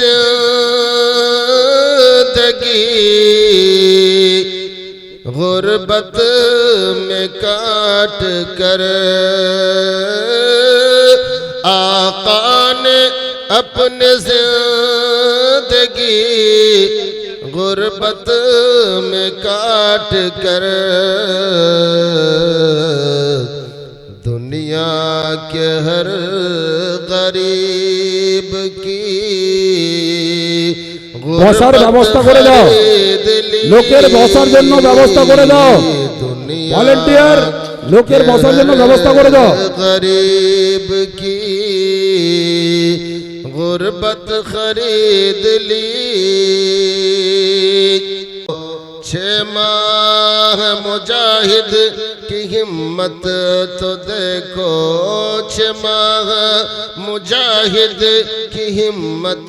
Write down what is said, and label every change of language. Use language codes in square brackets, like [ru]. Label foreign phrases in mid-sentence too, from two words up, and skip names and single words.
[ur] زندگی غربت میں کاٹ کر آقا نے اپنی زندگی غربت میں کاٹ کر دنیا کے ہر غریب کی [bn] বসার ব্যবস্থা করে দাও, লোকের বসার জন্য ব্যবস্থা করে দাও, ভলান্টিয়ার লোকের বসার জন্য ব্যবস্থা করে দাও। [ur] غریب کی غربت خرید لی 6 ماہ مجاہد کی ہمت تو دیکھو 6 ماہ مجاہد کی ہمت